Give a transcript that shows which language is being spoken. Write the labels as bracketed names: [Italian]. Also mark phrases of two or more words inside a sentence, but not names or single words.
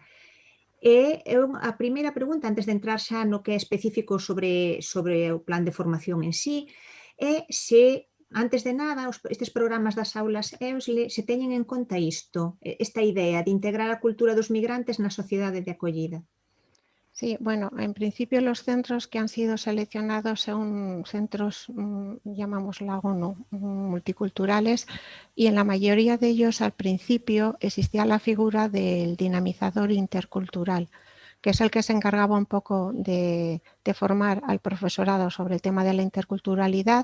[Galician] E a primeira pregunta, antes de entrar xa no que é específico sobre o plan de formación en sí, é se, antes de nada, estes programas das aulas EUSLE se teñen en conta isto, esta idea de integrar a cultura dos migrantes na sociedade de acollida. [Spanish] Sí, bueno, en principio los centros que han sido seleccionados son centros, llamamos la ONU, multiculturales, y en la mayoría de ellos al principio existía la figura del dinamizador intercultural, que es el que se encargaba un poco de formar al profesorado sobre el tema de la interculturalidad.